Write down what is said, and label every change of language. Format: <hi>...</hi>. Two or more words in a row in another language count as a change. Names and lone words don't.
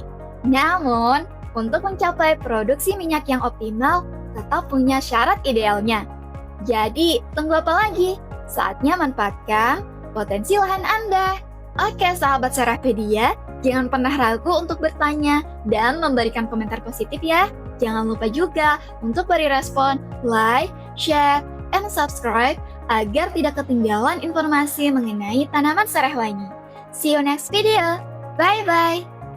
<id>Namun, untuk mencapai produksi minyak yang optimal, tetap punya syarat idealnya. Jadi, tunggu apa lagi? Saatnya manfaatkan potensi lahan Anda. Oke, sahabat Serehpedia, jangan pernah ragu untuk bertanya dan memberikan komentar positif ya. Jangan lupa juga untuk beri respon,</id> <en>like, share, and subscribe</en> <id>agar tidak ketinggalan informasi mengenai tanaman Serehwangi.</id> <en>See you next video. Bye-bye.</en>